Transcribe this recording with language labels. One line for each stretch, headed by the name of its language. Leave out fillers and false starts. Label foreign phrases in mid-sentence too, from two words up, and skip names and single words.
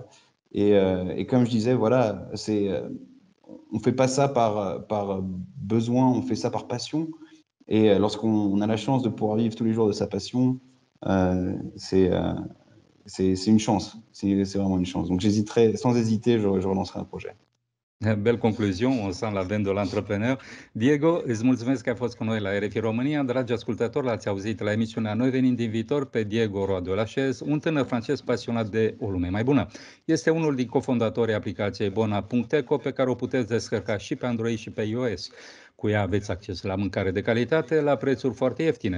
French: Et comme je disais, voilà, on fait pas ça par besoin, on fait ça par passion. Et lorsqu'on a la chance de pouvoir vivre tous les jours de sa passion, c'est une chance. C'est vraiment une chance. Donc j'hésiterai, sans hésiter, je relancerai un projet. Belle concluzion, on sent la veine de l'entrepreneur.
Romanian: Diego, îți mulțumesc că ai fost cu noi la RFI România. Dragi ascultători, l-ați auzit la emisiunea Noi venim din viitor pe Diego Roa-Delachez, un tânăr francez pasionat de o lume mai bună. Este unul din cofondatorii aplicației Bona.eco, pe care o puteți descărca și pe Android și pe iOS. Cu ea aveți acces la mâncare de calitate la prețuri foarte ieftine.